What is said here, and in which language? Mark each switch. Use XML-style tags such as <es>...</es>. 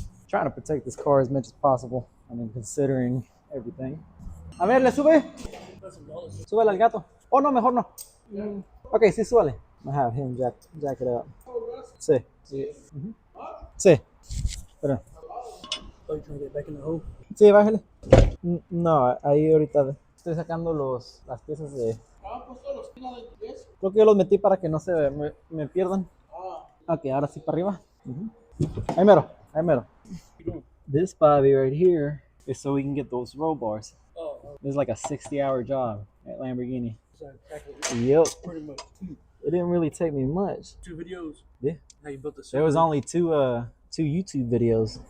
<en>Trying to protect this car as much as possible. I mean, considering everything.</en> <es>A ver, ¿le sube? Súbele al gato. Oh, no, mejor no. Okay, sí, súbale.</es> <en>I'm gonna have him jack it up.</en> <es>Sí. Sí. Espera.</es> <en>Are you trying to get back in the hole?</en> <es>Sí, bájale. No, ahí ahorita estoy sacando las piezas de... Pues todos los tiene de 10. Creo que yo los metí para que no se me pierdan. Ah. Ok, ahora sí para arriba. Ahí mero, ahí mero.</es> <en>This bobby right here is so we can get those roll bars. This is like a 60-hour job at Lamborghini. Yep. Pretty much. It didn't really take me much. 2 videos. Yeah. How you built the There was only two YouTube videos.</en>